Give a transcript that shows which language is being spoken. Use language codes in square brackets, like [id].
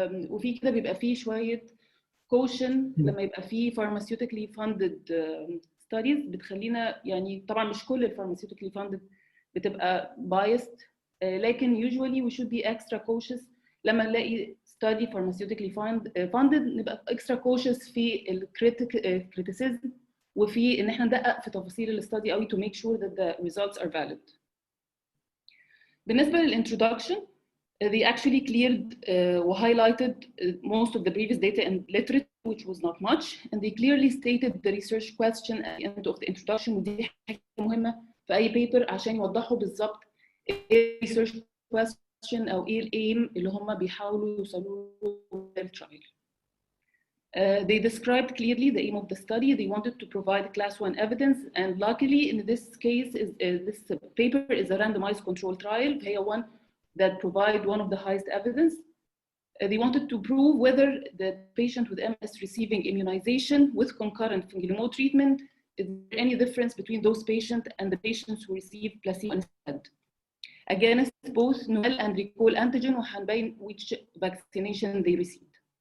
[ar] وفي كده بيبقى فيه شوية caution لما يبقى فيه [en] pharmaceutically funded studies [ar] بتخلينا يعني طبعا مش كل [en] pharmaceutically funded [ar] بتبقى biased، لكن [en] usually we should be extra cautious [ar] لما نلاقي [en] study pharmaceutically funded [ar] نبقى [en] extra cautious [ar] في criticism وفي إن إحنا ندقق في تفاصيل الستادي قوي [en] to make sure that the results are valid. [ar] بالنسبة للintroduction, [en] they actually cleared or highlighted most of the previous data and literature, which was not much, and they clearly stated the research question at the end of the introduction. [ar] ودي حاجة مهمة في أي paper عشان يوضحوا بالظبط إيه research question أو إيه الaim اللي هم بيحاولوا يوصلوا للtrial. [en] They described clearly the aim of the study. They wanted to provide class 1 evidence, and luckily in this case, this paper is a randomized control trial. هي one that provide one of the highest evidence. They wanted to prove whether the patient with MS receiving immunization with concurrent fingolimod treatment, is there any difference between those patients and the patients who receive placebo instead against both null and recall antigen, [ar] وهنبين [en] which vaccination they received.